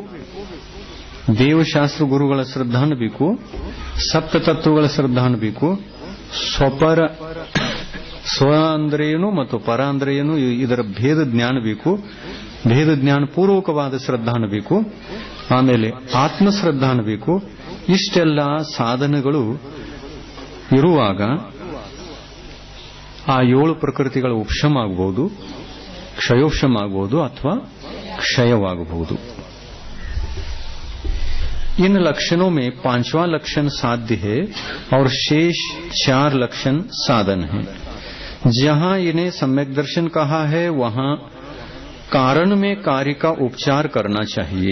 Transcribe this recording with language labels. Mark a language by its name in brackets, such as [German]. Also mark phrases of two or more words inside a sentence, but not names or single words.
[Kannada] ದೇವಶಾಸ್ತ್ರ ಗುರುಗಳ ಶ್ರದ್ಧಾನ ಬೇಕು, ಸಪ್ತ ತತ್ವಗಳ ಶ್ರದ್ಧಾನ ಬೇಕು, ಸ್ವಪರ, ಸ್ವ ಅಂದ್ರೆ ಏನು ಮತ್ತು ಪರ ಅಂದ್ರೆ ಏನು ಇದರ ಭೇದ ಜ್ಞಾನ ಬೇಕು, ಭೇದ ಜ್ಞಾನ ಪೂರ್ವಕವಾದ ಶ್ರದ್ಧಾನ ಬೇಕು, ಆಮೇಲೆ ಆತ್ಮ ಶ್ರದ್ಧಾನ ಬೇಕು. ಇಷ್ಟೆಲ್ಲ ಸಾಧನಗಳು ಇರುವಾಗ ಆ 7 ಪ್ರಕೃತಿಗಳ ಉಪಶಮ ಆಗಬಹುದು, क्षयोपशम ಆಗಬಹುದು ಅಥವಾ क्षयवागಬಹುದು. [Hindi] इन लक्षणों में 5वां लक्षण साध्य है और शेष 4 लक्षण साधन हैं. जहां इन्हें सम्यक दर्शन कहा है वहां कारण में कार्य का उपचार करना चाहिए.